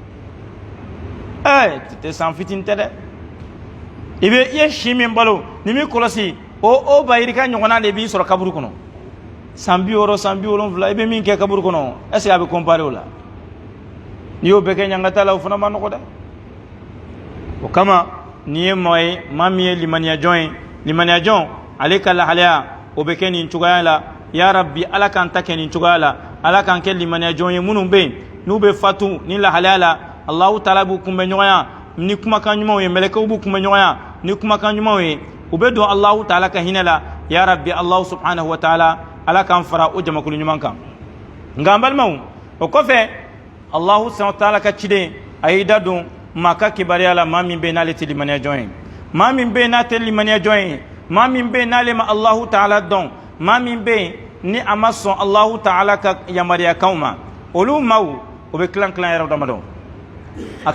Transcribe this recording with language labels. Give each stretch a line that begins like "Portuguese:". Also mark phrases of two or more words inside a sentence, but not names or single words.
Bambara: tɛ san fitinin tɛ dɛ i ye si min balo ni min kɔlɔsi o bayirika ɲɔgɔnna de b'i sɔrɔ kaburu kɔnɔ san 60 san 70 i bɛ min kɛ kaburu kɔnɔ
French: est ce que
Bambara: a bɛ comparer o la n'i y'o bɛɛ kɛ ɲangata la o fana ma nɔgɔ dɛ o kama n'i ye maa ye maa min ye limaniya jɔn ye limaniya jɔn ale ka lahalaya o bɛ kɛ nin cogoya la
Arabic: يا ربي
Bambara: ala k'an ta kɛ nin cogoya la ala k'an kɛ limaniya jɔn ye minnu bɛ yen n'u bɛ fatu ni lahalaya la
Arabic: الله تعالى
Bambara: b'u kunbɛn ɲɔgɔn ya ni kumakan ɲumanw ye mɛlɛkɛw b'u kunbɛn ɲɔgɔn ya ni kumakan ɲumanw ye u bɛ don
Arabic: الله تعالى
Bambara: ka hinɛ la
Arabic: يا ربي الله سبحانه و تعالى
Bambara: ala k'an fara o jamakulu ɲuman kan nka an balimaw o kɔfɛ
Arabic: الله سبحانه و تعالى
Bambara: ka ciden a y'i da don maa ka kibaruya la maa min bɛ yen n'ale tɛ limaniya jɔn ye maa min bɛ yen n'a tɛ limaniya jɔn ye maa min bɛ yen n'ale ma
Arabic: الله تعالى
Bambara: dɔn maa min bɛ yen ni a ma sɔn
Arabic: الله تعالى
Bambara: ka yamariyakanw ma olu maaw o bɛ tilan tilan yɛrɛ damadɔ a